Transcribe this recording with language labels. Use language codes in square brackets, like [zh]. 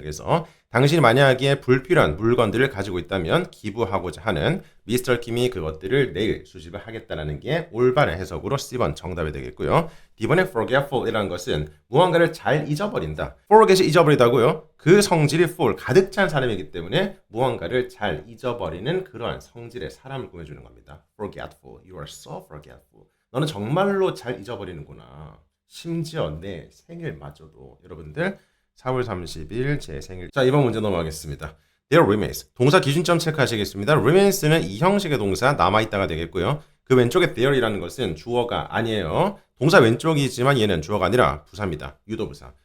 [ko] 그래서 당신이 만약에 불필요한 물건들을 가지고 있다면 기부하고자 하는 미스터 킴이 그것들을 내일 수집을 하겠다는 게 올바른 해석으로 C번 정답이 되겠고요. B번에 forgetful이라는 것은 무언가를 잘 잊어버린다. forget이 잊어버리다고요? 그 성질이 full, 가득 찬 사람이기 때문에 무언가를 잘 잊어버리는 그러한 성질의 사람을 꾸며주는 겁니다. [en] forgetful, you are so forgetful. [ko] 너는 정말로 잘 잊어버리는구나. 심지어 내 생일마저도. 여러분들 4월 30일 제 생일. 자, 이번 문제 넘어가겠습니다. [en] There remains. [ko] 동사 기준점 체크하시겠습니다. remains는 이 형식의 동사 남아있다가 되겠고요. 그 왼쪽에 there이라는 것은 주어가 아니에요. 동사 왼쪽이지만 얘는 주어가 아니라 부사입니다. 유도부사.